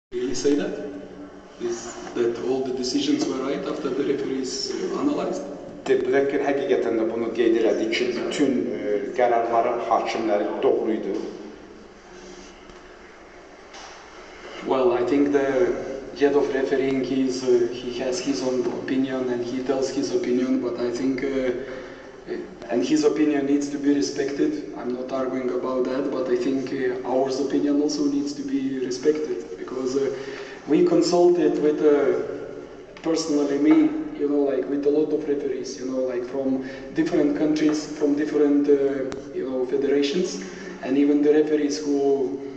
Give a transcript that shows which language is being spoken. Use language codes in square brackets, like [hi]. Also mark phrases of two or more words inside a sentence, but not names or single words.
[en] Really say that? Is that all the decisions were right after the referees analyzed? [az] Deputatlar həqiqətən də bunu qeyd elədi ki, bütün qərarları hakimlərin doğruydu. [en] Well, I think the head of refereeing he has his own opinion and he tells his opinion, but I think and his opinion needs to be respected. I'm not arguing about that, but I think our opinion also needs to be respected because we consulted with personally me, you know, like with a lot of referees, you know, like from different countries, from different you know, federations, and even the referees who